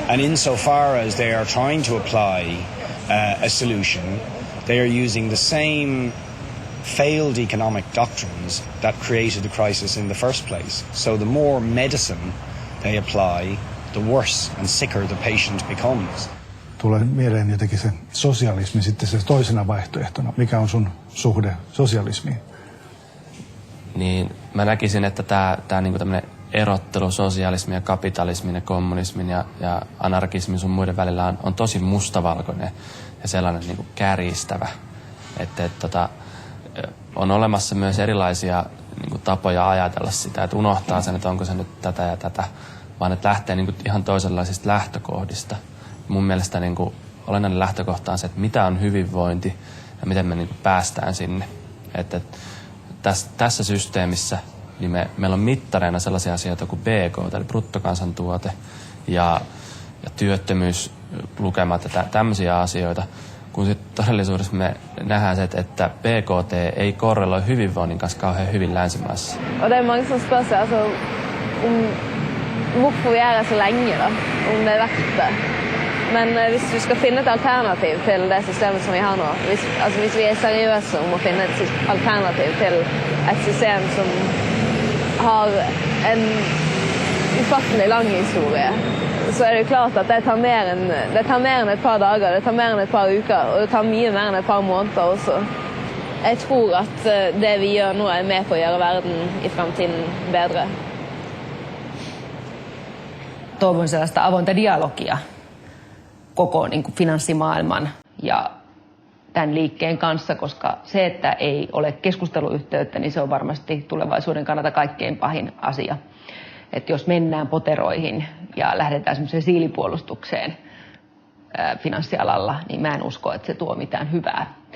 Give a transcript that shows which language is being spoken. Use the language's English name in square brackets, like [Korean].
[English] And insofar as they are trying to apply a solution, they are using the same failed economic doctrines that created the crisis in the first place. So the more medicine they apply, the worse and sicker the patient becomes. [Finnish] Tulee mieleen jotenkin se sosialismi sitten se toisena vaihtoehtona. Mikä on sun suhde sosialismiin? Niin mä näkisin, että tää niinku tämmönen erottelu sosialismin ja kapitalismin ja kommunismin ja anarkismin sun muiden välillä on tosi mustavalkoinen ja sellainen niinku kärjistävä. Että on olemassa myös erilaisia niinku tapoja ajatella sitä, että unohtaa sen, että onko se nyt tätä ja tätä, vaan että lähtee niinku ihan toisenlaisista lähtökohdista. Mun mielestä niinku olennainen lähtökohta on se, että mitä on hyvinvointi ja miten me niinku päästään sinne. Että tässä systeemissä niin meillä on mittareina sellaisia asioita kuin BKT, eli bruttokansantuote ja työttömyyslukemat ja tämmöisiä asioita, kun sitten todellisuudessa me nähdään se, että BKT ei korreloi hyvinvoinnin kanssa kauhean hyvin länsimaissa. [Swedish] Och det är många som spör sig alltså, om hvorfor vi är så länge då, om det är värt det. Men hvis du ska finna ett alternativ till det systemet som vi har nu, hvis vi är seriösa om att finna ett alternativ till ett system som har en ufattelig lång historia, så är det klart att det tar mer än ett par dagar, det tar mer än ett par veckor och det tar mycket mer än ett par månader också. Jag tror att det vi gör nu är med på att göra världen i framtiden bättre. [Finnish] Toivon sellaista avointa dialogia koko niin kuin finanssimaailman ja tämän liikkeen kanssa, koska se, että ei ole keskusteluyhteyttä, niin se on varmasti tulevaisuuden kannalta kaikkein pahin asia. Että jos mennään poteroihin ja lähdetään semmoiseen siilipuolustukseen finanssialalla, niin mä en usko, että se tuo mitään hyvää.